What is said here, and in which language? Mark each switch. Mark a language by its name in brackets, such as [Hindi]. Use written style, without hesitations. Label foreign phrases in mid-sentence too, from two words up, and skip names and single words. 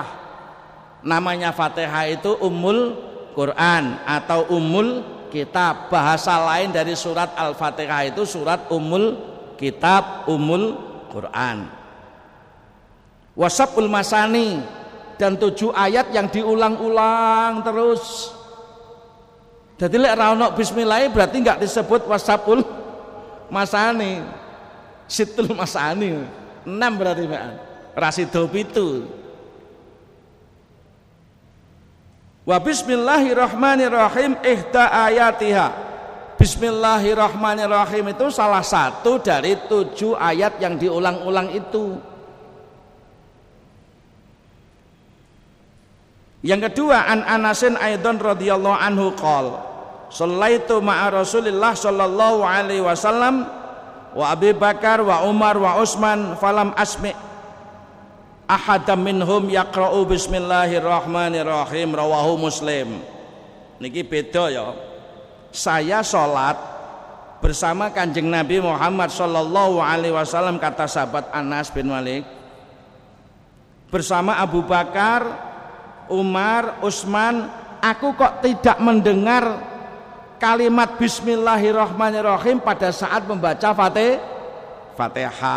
[Indonesian] Namanya Fatihah itu [Arabic] أم القرآن [Indonesian] atau [Arabic] أم الكتاب. [Indonesian] Bahasa lain dari surat Al-Fatihah itu surat [Arabic] أم الكتاب أم القرآن. والسبع المثاني, [Indonesian] dan 7 ayat yang diulang-ulang terus. Jadi [Javanese] lek ra ono bismillah [Indonesian] berarti enggak disebut [Arabic] والسبع المثاني. ست المثاني [Indonesian] 6 berarti Pak. [Javanese] Rasido 7. [Arabic] وبسم الله الرحمن الرحيم إحدى آياتها. [Indonesian] Bismillahirrahmanirrahim itu salah satu dari 7 ayat yang diulang-ulang itu. Yang kedua, [Arabic] عن أنس أيضا رضي الله عنه قال صليت مع رسول الله صلى الله عليه وسلم وأبي بكر وعمر وعثمان فلم أسمع أحدا منهم يقرأ بسم الله الرحمن الرحيم رواه مسلم. [Javanese] Niki beda ya. [Indonesian] Saya sholat bersama Kanjeng Nabi Muhammad [Arabic] صلى الله عليه وسلم, [Indonesian] kata sahabat Anas bin Malik, bersama Abu Bakar, Umar, Utsman, aku kok tidak mendengar kalimat bismillahirrahmanirrahim pada saat membaca Fatihah.